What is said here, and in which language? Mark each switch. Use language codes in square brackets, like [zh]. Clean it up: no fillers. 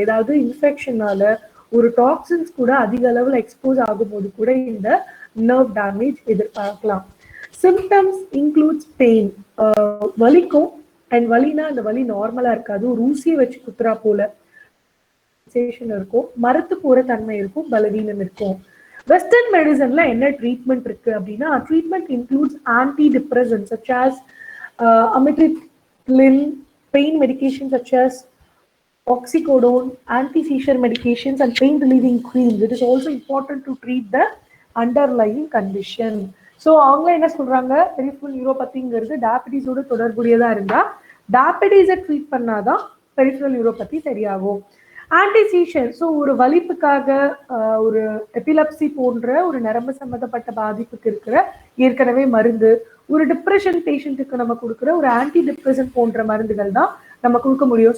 [ta] ஏதாவது இன்ஃபெக்ஷனால ஒரு டாக்ஸின்ஸ் கூட அதிக அளவில் எக்ஸ்போஸ் ஆகும்போது கூட இந்த நர்வ் டேமேஜ் எதிர்பார்க்கலாம். [en] symptoms includes pain, [ta] வலிக்கும். அண்ட் வலினா அந்த வலி நார்மலா இருக்காது, ஒரு ஊசியை வச்சு குத்துறா போல இருக்கும், மரத்து போற தன்மை இருக்கும், பலவீனம் இருக்கும். வெஸ்டர்ன் மெடிசன்ல என்ன ட்ரீட்மெண்ட் இருக்கு அப்படின்னா, [en] Treatment includes antidepressant such as amitriptyline, pain medications such as oxycodone, anti-seizure medications and pain relieving creams. It is also important to treat the underlying condition. [ta] So அவங்க என்ன சொல்றாங்க, பெரிஃபரல் நியூரோபதிங்கிறது டயபெட்டிஸோட தொடர்புடையதா இருந்தா டயபெட்டிஸை treat பண்ணாதான் peripheral neuropathy சரியாகும். ஆன்டிசீஷர், so ஒரு வலிப்புக்காக, ஒரு epilepsy போன்ற ஒரு நரம்பு சம்பந்தப்பட்ட பாதிப்புக்கு இருக்கிற ஏற்கனவே மருந்து, ஒரு டிப்ரெஷன் பேஷண்ட்டுக்கு நம்ம கொடுக்குற ஒரு ஆன்டி டிப்ரெசன்ட் போன்ற மருந்துகள் தான் நம்ம கொடுக்க முடியும்.